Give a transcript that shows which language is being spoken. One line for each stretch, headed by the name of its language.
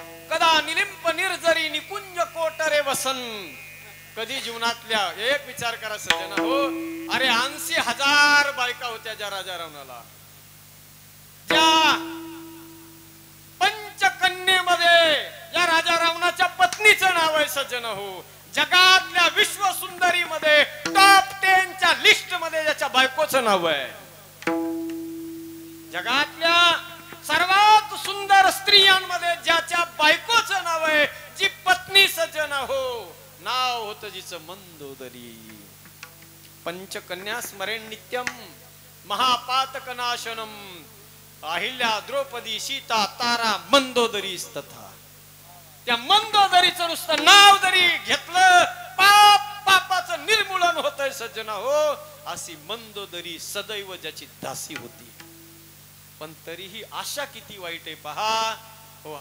Sanskrit: कदा निलिंप निर्जरी निकुंज कोटरे वसन.
Marathi: कधी जीवनातल्या एक विचार करा सज्जन हो. अरे 80,000 बायका होत्या ज्या राजा रावणाला. त्या पंचकन्येमध्ये या राजा रावणाच्या पत्नीचं नाव आहे सज्जन हो. जगातल्या विश्व सुंदरी मध्ये टॉप 10 च्या लिस्ट मध्ये ज्याच्या बायकोचं नाव आहे. जगातल्या सर्वात सुंदर स्त्रियांमध्ये ज्याच्या बायकोचं नाव आहे, जी पत्नी सज्जन हो, नाव होतं जिचं मंदोदरी.
Sanskrit: पंचकन्या स्मरेण नित्यम महापातक नाशनम. अहिल्या द्रौपदी सीता तारा मंदोदरी तथा.
Marathi: त्या मंदोदरीचं नुसतं नाव जरी घेतलं पापाचं निर्मूलन होतंय सज्जन हो. अशी मंदोदरी सदैव ज्याची दासी होती. पण तरीही आशा किती वाईट आहे पहा हो.